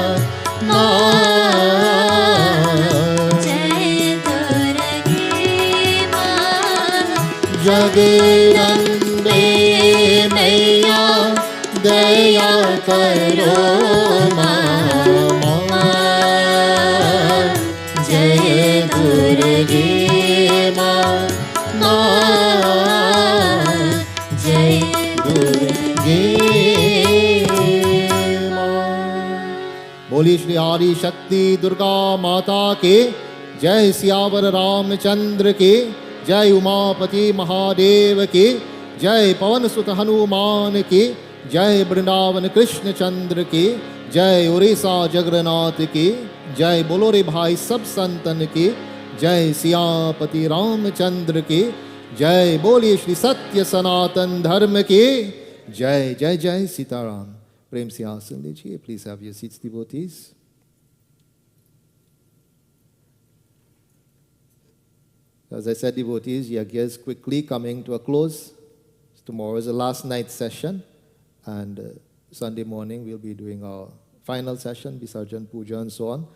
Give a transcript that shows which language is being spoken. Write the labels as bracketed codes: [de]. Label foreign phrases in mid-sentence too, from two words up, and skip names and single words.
[hi] जगदम्बे माया दया करो माँ जय दुर्गे माँ जय दुर्गे माँ. बोली श्री आदि शक्ति दुर्गा माता के जय। सियावर रामचंद्र के जय। उमापति महादेव की जय। पवन सुत हनुमान की जय। वृंदावन कृष्ण चंद्र की जय। उड़ीसा जगन्नाथ की जय। बोलो रे भाई सब संतन की जय। सियापति रामचंद्र की जय। बोलिए श्री सत्य सनातन धर्म की जय। जय जय सीताराम। प्रेम से आसन लीजिए। [en] Please have your seats, devotees. As I said, devotees, Yagna is quickly coming to a close. Tomorrow is the last night session, and Sunday morning we'll be doing our final session, Visarjan Puja and so on.